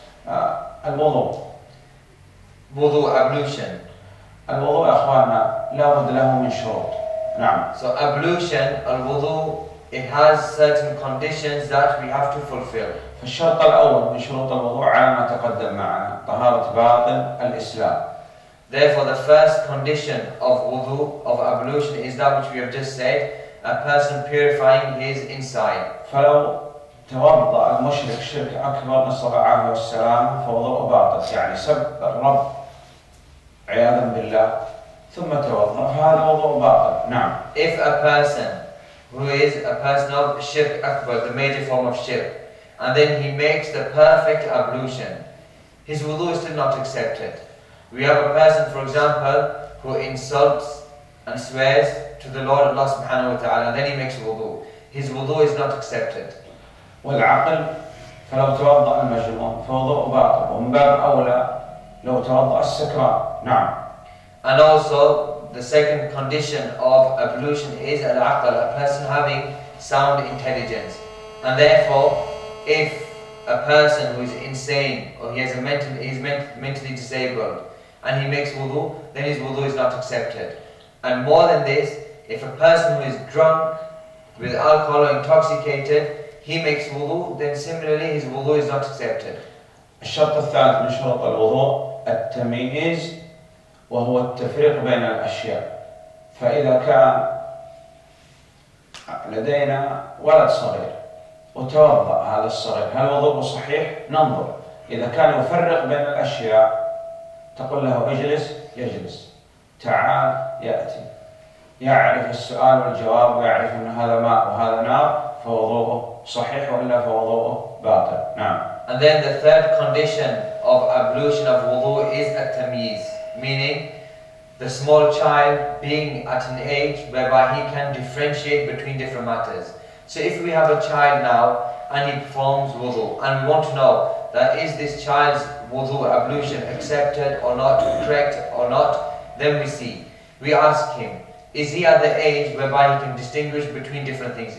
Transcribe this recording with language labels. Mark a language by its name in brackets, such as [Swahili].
[Arabic] الوضوء. [English] Wudu, ablution. [Arabic] الوضوء يا أخواننا لابد له من شروط. نعم. [English] So ablution, al-wudu, it has certain conditions that we have to fulfill. [Arabic] فالشرط الأول من شروط الوضوء على ما تقدم معنا طهارة باطن الإسلام. [English] Therefore, the first condition of wudu, of ablution, is that which we have just said, a person purifying his inside. [Arabic] فلو توضأ المشرك شرك أكبر نسأل الله العافية والسلام فوضوء باطل، يعني سب الرب عياذا بالله ثم توضأ فهذا وضوء باطل. نعم. [English] If a person who is a person of shirk akbar, the major form of shirk, and then he makes the perfect ablution, his wudu is still not accepted. We have a person, for example, who insults and swears to the Lord Allah subhanahu wa ta'ala, and then he makes wudu. His wudu is not accepted. [Arabic] والعقل فلو توضأ المجنون فوضوء باطل، ومن باب أولى لو توضأ السكران. نعم. [English] And also the second condition of ablution is al-aql, a person having sound intelligence. And therefore, if a person who is insane or he is mentally disabled and he makes wudu, then his wudu is not accepted. And more than this, if a person who is drunk with alcohol or intoxicated, he makes wudu, then similarly his wudu is not accepted. [Arabic] الشرط الثالث من شروط الوضوء التمييز، وهو التفريق بين الأشياء. فإذا كان لدينا ولد صغير وتوضأ هذا الصغير، هل وضوءه صحيح؟ ننظر. إذا كان يفرق بين الأشياء تقول له اجلس يجلس، تعال يأتي، يعرف السؤال والجواب ويعرف أن هذا ماء وهذا نار، فوضوءه صحيح، وإلا فوضوءه باطل. نعم. [English] And then the third condition of ablution of wudu is at-tamyiz, meaning the small child being at an age whereby he can differentiate between different matters. So if we have a child now and he performs wudu, and we want to know that is this child's wudu ablution accepted or not, correct or not, then we ask him, is he at the age whereby he can distinguish between different things?